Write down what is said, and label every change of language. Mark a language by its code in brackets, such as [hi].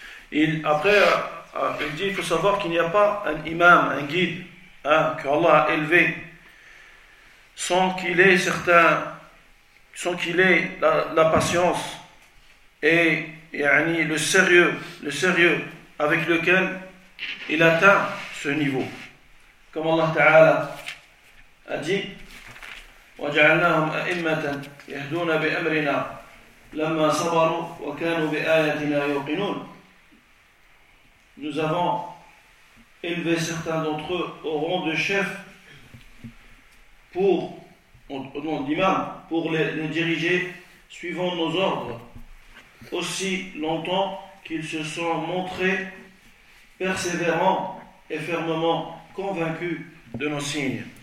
[fr] Il dit, il faut savoir qu'il n'y a pas un imam, un guide, hein, que Allah a élevé sans qu'il ait la patience et le sérieux avec lequel il atteint ce niveau. Comme Allah Ta'ala a dit, [ar] وَجَعَلْنَاهُمْ أَئِمَّةً يَهْدُونَ بِأَمْرِنَا لَمَّا صَبَرُوا وَكَانُوا بِآيَاتِنَا يُوقِنُونَ. [fr] Nous avons élevé certains d'entre eux au rang de chef pour, au nom d'imam, pour les diriger suivant nos ordres, aussi longtemps qu'ils se sont montrés persévérants et fermement convaincus de nos signes.